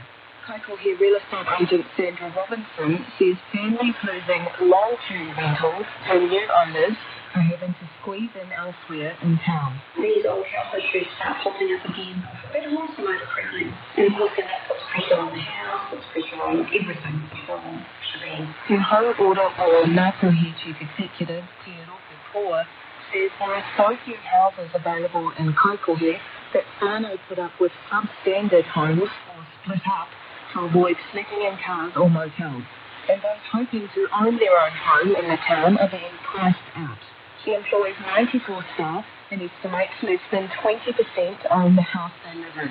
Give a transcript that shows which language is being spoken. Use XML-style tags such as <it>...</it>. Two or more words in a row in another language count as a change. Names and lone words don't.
<en>Kaikohe real estate agent Sandra Robinson says families losing long-term rentals to new owners are having to squeeze in elsewhere in town. These old health issues start popping up again, but also overcrowding. And of course, then that puts pressure on the house, puts pressure on everything, the whole shebang. Te Hau Ora o Ngāpuhi Chief Executive, Te Ropu Poa, says there are so few houses available in Kaikohe that whānau put up with substandard homes or split up to avoid sleeping in cars or motels. And those hoping to own their own home in the town are being priced out. She employs 94 staff and estimates less than 20% own the house they live in.</en>